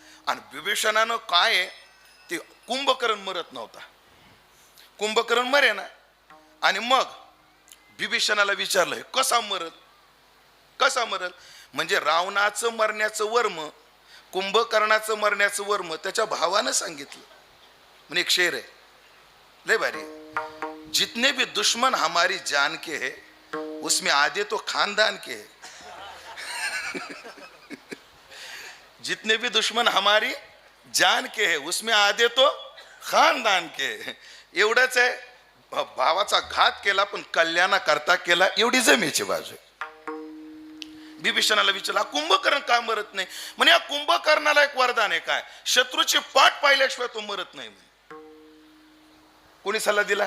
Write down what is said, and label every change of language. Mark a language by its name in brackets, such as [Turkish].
[Marathi] आणि बिभीषणानं काय आहे, ते कुंभकर्ण मरत नव्हता. कुंभकर्ण मरे ना. आणि मग बिभीषणाला विचारलं, कसा मरल? कसा मरल? म्हणजे रावणाचं मरण्याचं वर्म, कुंभकर्णाचं मरण्याचं वर्म त्याच्या भावानं सांगितलं. म्हणजे एक शेर आहे, लय भारी आहे. [Hindi] जितने भी दुश्मन हमारी जान के है, उसमें आधे तो खानदान के है. जितने भी दुश्मन हमारी जान के है, उसमें आधे तो खानदान के है. [Marathi] एवढंच आहे. भावाचा घात केला पण कल्याणा करता केला, एवढी जमेची बाजू आहे. बिभीषणाला विचारला, कुंभकर्ण का मरत नाही? म्हणे या कुंभकर्णाला एक वरदान आहे. काय? शत्रूची पाठ पाहिल्याशिवाय तो मरत नाही म्हणे. कोणी सल्ला दिला?